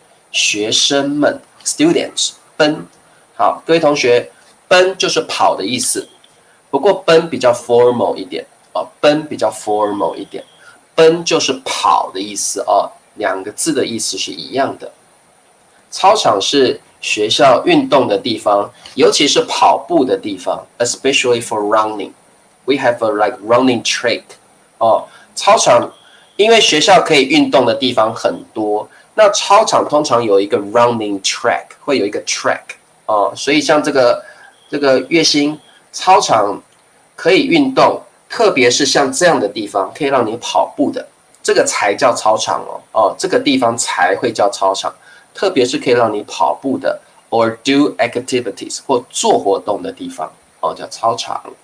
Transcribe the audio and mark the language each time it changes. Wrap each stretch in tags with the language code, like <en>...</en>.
<zh>学生们 （students） 奔。好，各位同学，奔就是跑的意思，不过奔比较 formal 一点奔比较 formal 一点。奔就是跑的意思2个字的意思是一样的。操场是学校运动的地方，尤其是跑步的地方 ，</zh> <en>especially for running. We have a like running track.</en> <zh>操场因为学校可以运动的地方很多，那操场通常有一个 running track， 会有一个 track 所以像这个月薪操场可以运动。特别是像这样的地方可以让你跑步的，这个才叫操场这个地方才会叫操场，特别是可以让你跑步的</zh> <en>or do activities</en> <zh>或做活动的地方叫操场。</zh>